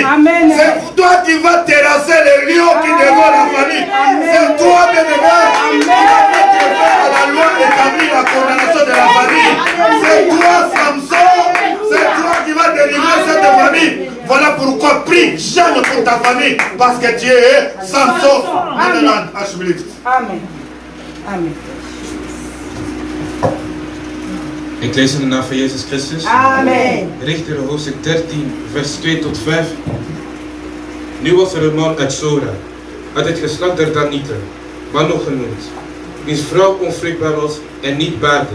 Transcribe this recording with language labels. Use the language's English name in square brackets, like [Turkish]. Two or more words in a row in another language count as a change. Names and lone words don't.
[French] C'est toi qui vas terrasser les lions qui dévorent la famille. C'est toi, bien-aimé, qui vas mettre fin à la loi établir la condamnation de la famille. C'est toi, Samson. C'est toi qui vas délivrer cette famille. Voilà pourquoi prie jamais pour ta famille. Parce que Dieu est Samson. Amen. Amen. [Dutch] Ik lees in de naam van Jezus Christus. Amen. Richteren hoofdstuk 13, vers 2 tot 5. Nu was er een man uit Sora, uit het geslacht der Danieten, Manoch genoemd, wiens vrouw onvruchtbaar was en niet baarde.